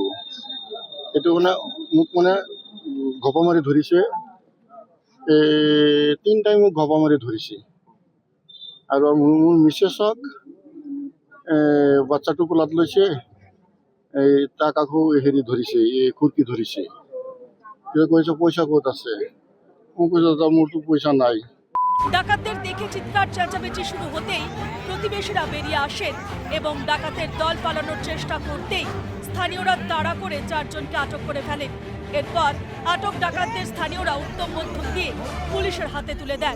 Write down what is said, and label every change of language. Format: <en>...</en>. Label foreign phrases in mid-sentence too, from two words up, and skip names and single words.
<as>এইটো মানে মোক মানে ঘপা মাৰি ধৰিছে, 3 টাইম মোক ঘপা মাৰি ধৰিছে। আৰু মোৰ মিছেছক বাচ্চাটো কোলাত লৈছে, তাক আকৌ হেৰি ধৰিছে, খুৰকি ধৰিছে। কৈছে পয়সা ক'ত আছে, মোক কৈছে মোৰতো পয়সা নাই।</as> <bn>ডাকাতদের দেখে চিৎকার চেঁচামেচি শুরু হতেই প্রতিবেশীরা বেরিয়ে আসেন এবং ডাকাতের দল পালানোর চেষ্টা করতেই স্থানীয়রা তাড়া করে 4 জনকে আটক করে ফেলেন। এরপর আটক ডাকাতদের স্থানীয়রা উত্তম মধ্যম দিয়ে পুলিশের হাতে তুলে দেন।</bn>